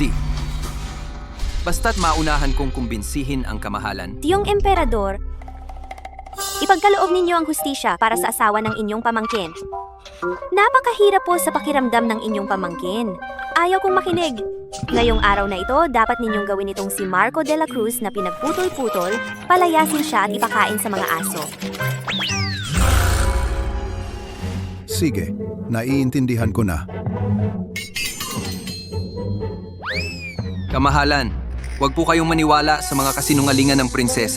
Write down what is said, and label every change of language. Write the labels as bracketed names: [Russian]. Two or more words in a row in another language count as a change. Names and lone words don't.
[Filipino] Basta't maunahan kong kumbinsihin ang kamahalan. Tiyong emperador, ipagkaloob ninyo ang hustisya para sa asawa ng inyong pamangkin. Napakahirap po sa pakiramdam ng inyong pamangkin. Ayaw kong makinig. Ngayong araw na ito, dapat ninyong gawin itong si Marco de la Cruz na pinagputol-putol, palayasin siya at ipakain sa mga aso. Sige, naiintindihan ko na. Kamahalan, huwag po kayong maniwala sa mga kasinungalingan ng prinsesa.